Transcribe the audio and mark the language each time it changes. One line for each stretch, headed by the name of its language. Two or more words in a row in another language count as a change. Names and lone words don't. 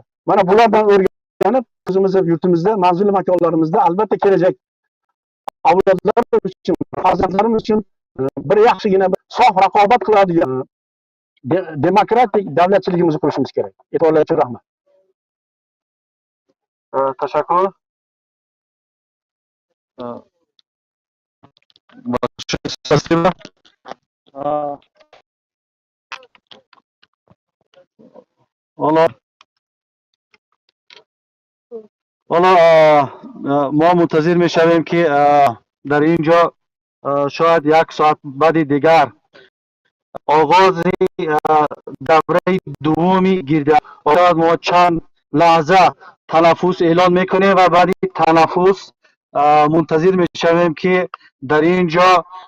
Uzbek: Mana bulardan o'rganib, o'zimizning yurtimizda, manzurli makonlarimizda albatta kelajak avlodlar uchun, farzandlarimiz uchun bir yaxshigina sof raqobat qiladigan demokratik davlatchiligimizni qurishimiz kerak. E'tiborlar uchun rahmat.
Persian: تشکر. Спасибо. حالا ما منتظر میشویم که در اینجا شاید یک ساعت بعد دیگر آغاز دوره دومی گیرده شاید ما چند لحظه تنفس اعلان میکنیم و بعد تنفس منتظر میشویم که در اینجا